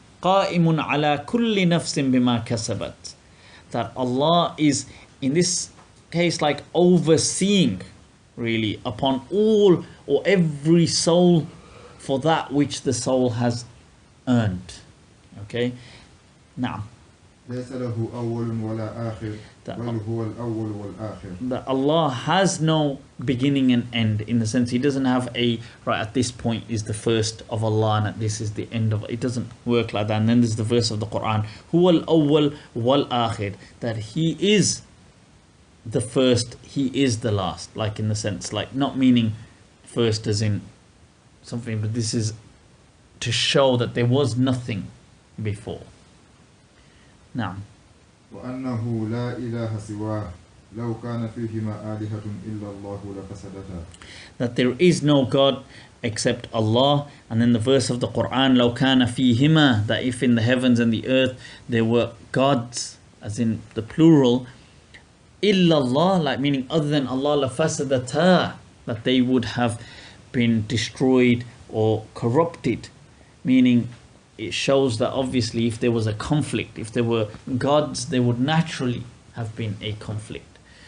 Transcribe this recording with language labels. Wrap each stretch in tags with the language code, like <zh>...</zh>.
<en>Qa'imun ala kulli nafsin bima kasabat. That Allah is, in this case, like overseeing, really, upon all or every soul for that which the soul has earned. Okay? Now,</en> <ar>ليس له أول ولا آخر بل هو الأول والآخر.</ar> <en>That Allah has no beginning and end, in the sense He doesn't have a, right, at this point is the first of Allah and at this is the end of it. It doesn't work like that. And then there's the verse of the Quran, هو الأول والآخر, that He is the first, He is the last, like in the sense, like not meaning first as in something, but this is to show that there was nothing before. Now,</en> <ar>وأنه لا إله سواه لو كان فيهما آلهة إلا الله لفسدتا.</ar> <en>That there is no God except Allah. And then the verse of the Quran, لو كان فيهما, that if in the heavens and the earth there were gods, as in the plural, إلا Allah, like meaning other than Allah, لفسدتا, that they would have been destroyed or corrupted, meaning it shows that obviously if there was a conflict, if there were gods, there would naturally have been a conflict.</en>